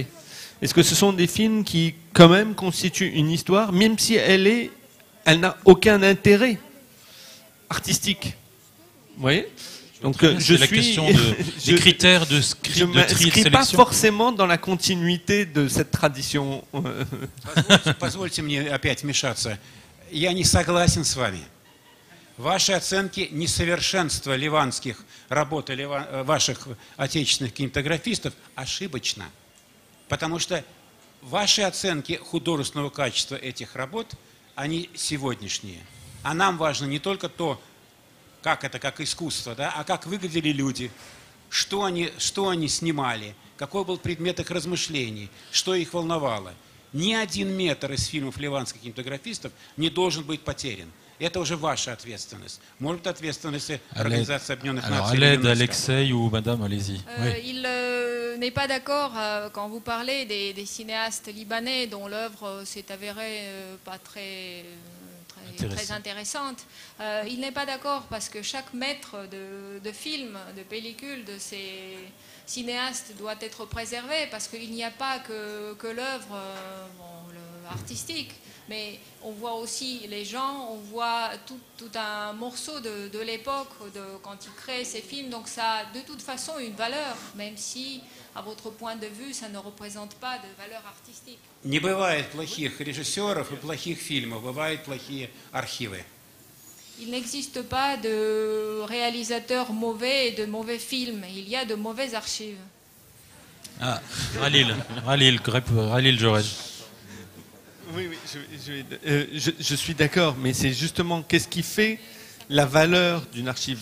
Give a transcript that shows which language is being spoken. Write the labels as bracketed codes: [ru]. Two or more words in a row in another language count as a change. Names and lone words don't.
[fr] Est-ce que ce sont des films qui, quand même, constituent une histoire, même si elle n'a aucun intérêt artistique? Vous voyez? Donc la question des critères de je ne m'inscris pas forcément dans la continuité de cette tradition. [ru] Позвольте мне опять вмешаться. Я не согласен с вами. Ваши оценки несовершенства ливанских работ ваших отечественных кинематографистов ошибочно. Потому что ваши оценки художественного качества этих работ, они сегодняшние. А нам важно не только то, как это, как искусство, да, а как выглядели люди, что они снимали, какой был предмет их размышлений, что их волновало. Ни один метр из фильмов ливанских кинематографистов не должен быть потерян. Это уже ваша ответственность. Может быть, ответственность Организации Объединенных Наций. [fr] Alors, à l'aide, Alexei ou Madame, allez-y. Oui. Il n'est pas d'accord quand vous parlez des cinéastes libanais dont l'œuvre s'est avérée pas très intéressante. Il n'est pas d'accord parce que chaque mètre de film, de pellicule de ces cinéastes doit être préservé parce qu'il n'y a pas que l'œuvre artistique, mais on voit aussi les gens, on voit tout un morceau de l'époque quand ils créent ces films, donc ça a de toute façon une valeur, même si à votre point de vue ça ne représente pas de valeur artistique. [ru] Не бывает плохих режиссеров и плохих фильмов, бывают плохие архивы. [fr] Il n'existe pas de réalisateurs mauvais et de mauvais films, il y a de mauvaises archives. Ah, Ralil Jorel. Oui, je suis d'accord, mais c'est justement qu'est-ce qui fait la valeur d'une archive.